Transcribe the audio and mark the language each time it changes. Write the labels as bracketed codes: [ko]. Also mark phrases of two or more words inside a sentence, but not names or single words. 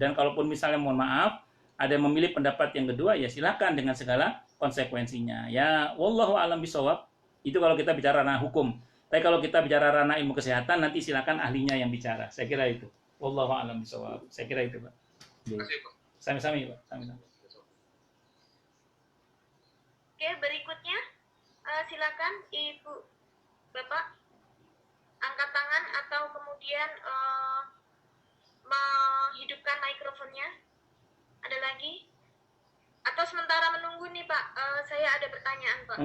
[id] Dan kalaupun misalnya mohon maaf, ada yang memilih pendapat yang kedua, ya silakan dengan segala konsekuensinya. Ya, [ar] والله أعلم بالصواب. [id] Itu kalau kita bicara ranah hukum. Tapi kalau kita bicara ranah ilmu kesehatan, nanti silakan ahlinya yang bicara. Saya kira itu. [ar] والله أعلم بالصواب. [id] Saya kira itu, Pak. Terima kasih, Pak. [jv] Sami-sami, Pak. Sami-sami. [id] Oke, berikutnya silakan Ibu Bapak angkat tangan atau kemudian menghidupkan mikrofonnya. Ada lagi? Atau sementara menunggu nih Pak, saya ada pertanyaan Pak.